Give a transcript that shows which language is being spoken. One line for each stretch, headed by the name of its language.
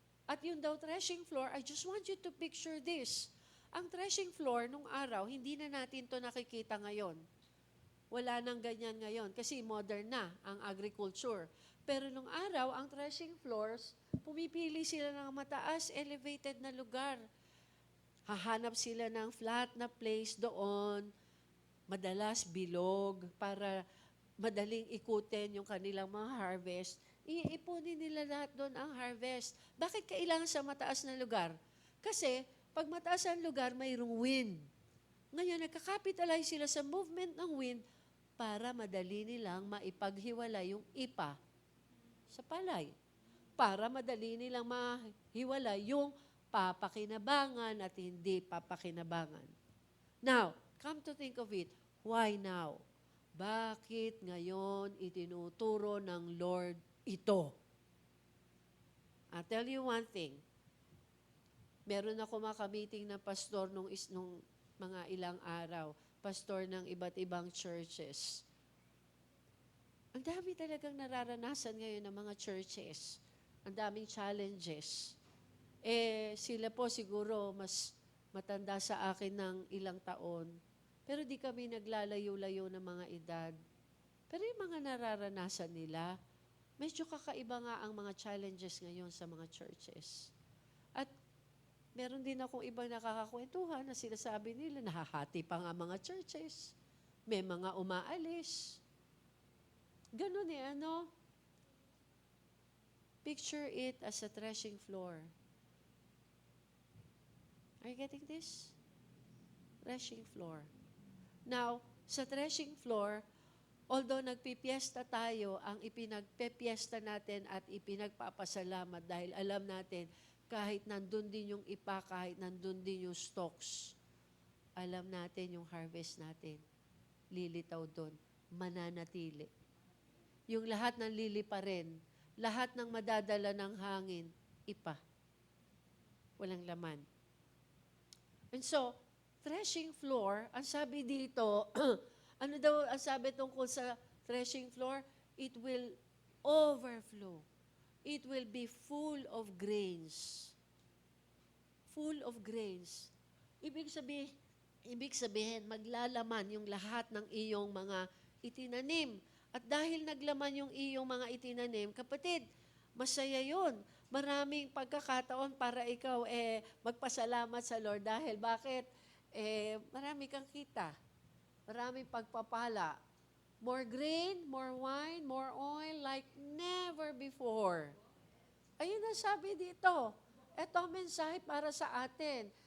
Filipino: At yung daw
English: threshing floor, I just want you to picture this.
Filipino: Ang threshing floor nung araw, hindi na natin to nakikita ngayon. Wala nang ganyan ngayon kasi modern na ang agriculture. Pero nung araw, ang threshing floors, pumipili sila ng mataas, elevated na lugar. Hahanap sila ng flat na place doon, madalas bilog, para madaling ikutin yung kanilang mga harvest. Iipunin nila lahat doon ang harvest. Bakit kailangan sa mataas na lugar? Kasi, pag mataas ang lugar, mayroong wind. Ngayon, nagka-capitalize sila sa movement ng wind para madali nilang maipaghiwalay yung ipa sa palay. Para madali nilang mahiwalay yung papakinabangan at hindi papakinabangan.
English: Now, come to think of it, why now?
Filipino: Bakit ngayon itinuturo ng Lord ito?
English: I'll tell you one thing.
Filipino: Meron ako makamiting na pastor nung mga ilang araw. Pastor ng iba't ibang churches. Ang dami talagang nararanasan ngayon ng mga churches. Ang daming challenges. Sila po siguro mas matanda sa akin ng ilang taon. Pero di kami naglalayo-layo ng mga edad. Pero yung mga nararanasan nila, medyo kakaiba nga ang mga challenges ngayon sa mga churches. At meron din akong ibang nakakakwentuhan na sinasabi nila, nahahati pa nga mga churches. May mga umaalis.
English: Ganun Picture it as a threshing floor. Are you getting this?
Filipino: Threshing floor. Now, sa threshing floor, although nagpipiesta tayo, ang ipinagpipiesta natin at ipinagpapasalamat dahil alam natin, kahit nandun din yung ipa, kahit nandun din yung stocks, alam natin yung harvest natin. Lilitaw doon. Mananatili. Yung lahat ng lilipa rin, lahat ng madadala ng hangin, ipa. Walang laman. And so, threshing floor, ang sabi dito, ano daw ang sabi tungkol sa threshing floor?
English: It will overflow. It will be full of grains. Full of grains.
Filipino: Ibig sabihin, maglalaman yung lahat ng iyong mga itinanim. At dahil naglaman yung iyong mga itinanim, kapatid, masaya yun. Maraming pagkakataon para ikaw magpasalamat sa Lord. Dahil bakit? Marami kang kita. Maraming pagpapala.
English: More grain, more wine, more oil like never before.
Filipino: Ayun ang sabi dito. Ito ang mensahe para sa atin.